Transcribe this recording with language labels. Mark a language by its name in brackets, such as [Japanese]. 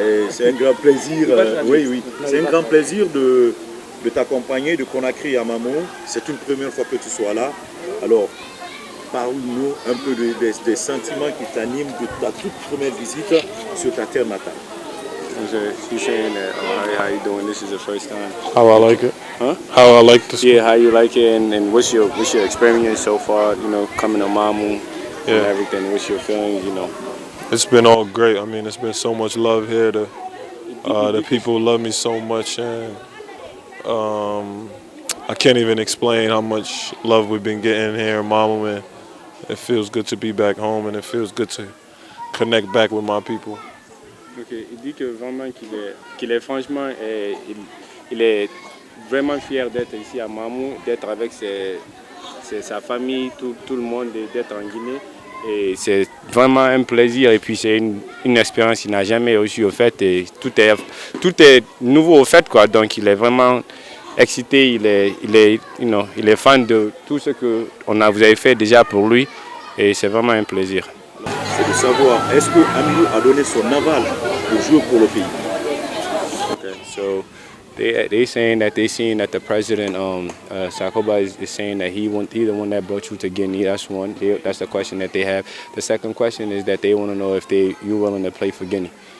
[French] C'est un grand plaisir, c'est un grand plaisir de t'accompagner de Conakry à Mamou. C'est une première fois que tu sois là. Alors, parle-nous un peu des sentiments qui t'animent de ta toute première visite sur ta terre natale. [English] She's saying that, how you doing? This is the first time. How I like it? Huh? How I like the school? Yeah, how you like it, and what's your experience so far? You know, coming to Mamou and everything. What's your feelings? You know. It's been all great. I mean, it's been so much love here. The people love me so much, and I can't even explain how much love we've been getting here in Mamou, and it feels good to be back home, and it feels good to connect back with my people. Okay. [French] Il dit que vraiment qu'il est franchement, il est vraiment fier d'être ici à Mamou, d'être avec sa famille, tout le monde, d'être en Guinée. Et c'est vraiment un plaisir et puis c'est une expérience qu'il n'a jamais reçue au fait et tout est nouveau au fait quoi. Donc il est vraiment excité, il est fan de tout ce que vous avez fait déjà pour lui et c'est vraiment un plaisir. C'est de savoir, est-ce que Hamidou a donné son aval pour jouer pour le pays? [English] Okay, so they saying that the president Sakoba is saying that he the one that brought you to Guinea. That's one. That's the question that they have. The second question is that they want to know if you're willing to play for Guinea.